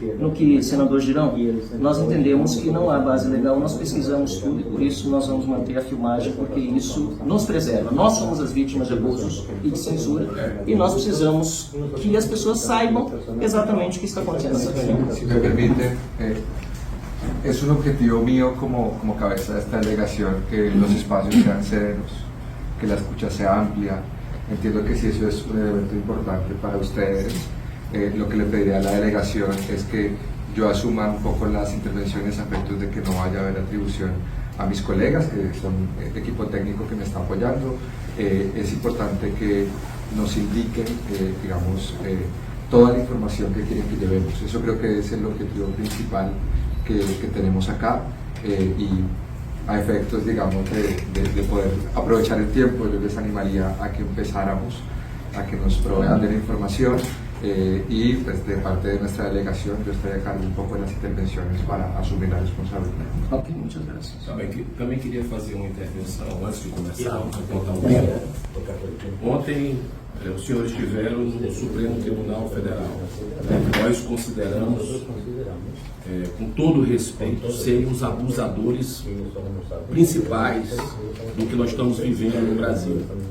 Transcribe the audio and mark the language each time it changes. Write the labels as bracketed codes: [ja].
[pt] No que, senador Girão, nós entendemos que não há base legal, nós pesquisamos tudo e por isso nós vamos manter a filmagem, porque isso nos preserva. Nós somos as vítimas de abusos e de censura e nós precisamos que as pessoas saibam exatamente o que está acontecendo nessa reunião. [es] Si me permite, es un objetivo mío como cabeza de esta delegación que los espacios sean serenos, que la escucha sea amplia. Entiendo que si eso es un evento importante para ustedes, lo que le pediría a la delegación es que yo asuma un poco las intervenciones a efectos de que no vaya a haber atribución a mis colegas, que son el equipo técnico que me está apoyando. Es importante que nos indiquen, digamos, toda la información que quieren que llevemos. Eso creo que es el objetivo principal que tenemos acá y a efectos, digamos, de poder aprovechar el tiempo, yo les animaría a que empezáramos, a que nos provean de la información. y pues de parte de nuestra delegación yo estoy a cargo un poco de las intervenciones para asumir la responsabilidad. Ok, muchas gracias. [pt] Também queria fazer uma intervenção antes de começar, para contar um tempo. Ontem, os senhores estiveram no Supremo Tribunal Federal. Nós consideramos, com todo respeito, serem os abusadores principais do que nós estamos vivendo no Brasil.